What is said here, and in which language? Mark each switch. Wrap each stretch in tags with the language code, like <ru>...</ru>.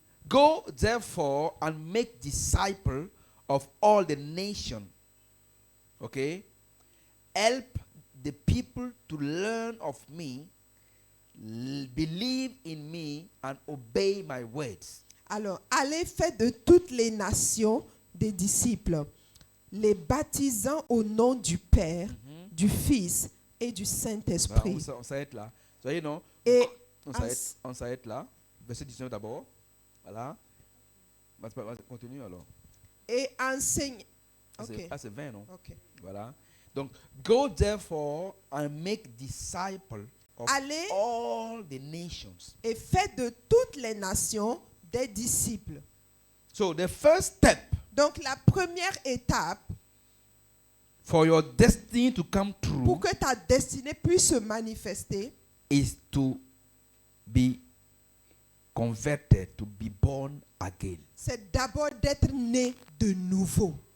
<en>Go therefore and make disciples of all the nations. Okay? Help the people to learn of me, believe in me, and obey my words.</en> <fr>Alors, allez faire de toutes les nations des disciples, les baptisant au nom du Père, du Fils et du Voilà, Saint-Esprit. on s'arrête là. Vous voyez, non? Et On s'arrête là. Verset 19 d'abord. Voilà. Continue alors. et enseigne. C'est Ok. c'est 20, non? Ok. Voilà.</fr> <en>Donc, go therefore and make disciples of</en> <fr>Allez</fr> <en>all the nations.</en> <fr>et faites de toutes les nations des disciples.</fr> <en>So, the first step</en> <fr>Donc la première étape</fr> <en>for your destiny to come true</en> <fr>pour que ta destinée puisse se manifester,</fr> <en>is to be converted, to be born again.</en> <fr>c'est d'abord d'être né de nouveau.</fr>